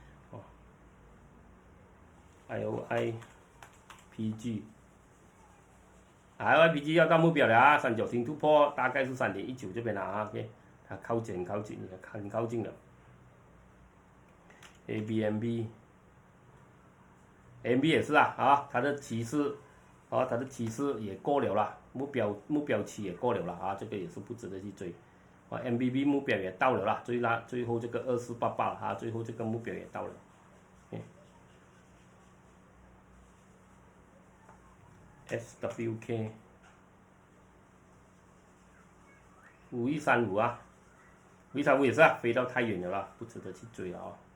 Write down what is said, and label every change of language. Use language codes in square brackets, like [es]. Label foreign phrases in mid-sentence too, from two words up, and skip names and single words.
[zh] IOIPG 要到目標了啊，390突破大概是3.19這邊了啊 ，OK， 它靠近很靠近了。ABMB 也是啊，它的趨勢也過了啦，目標期也過了啦啊，這個也是不值得去追。MBB 目標也到了啦，最後這個2488啊，最後這個目標也到了。SWK 5135啊，5135也是啊，飛到太遠了啦，不值得去追啊。